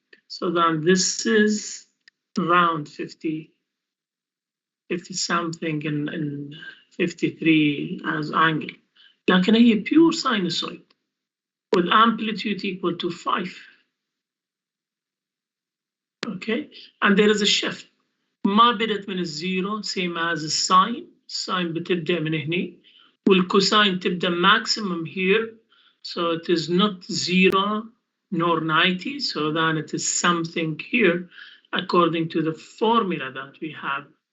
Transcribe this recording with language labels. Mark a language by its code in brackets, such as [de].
[en] So then this is around 50 something and 53 as angle. [ar] لكن هي [en] pure sinusoid with amplitude equal to 5. Okay, and there is a shift. [ar] ما بدت من الزيرو [en] same as [ar] الساين. الساين بتبدأ من هنا والكوساين تبدأ [en] maximum here, so it is not 0 nor 90, so then it is something here according to the formula that we have.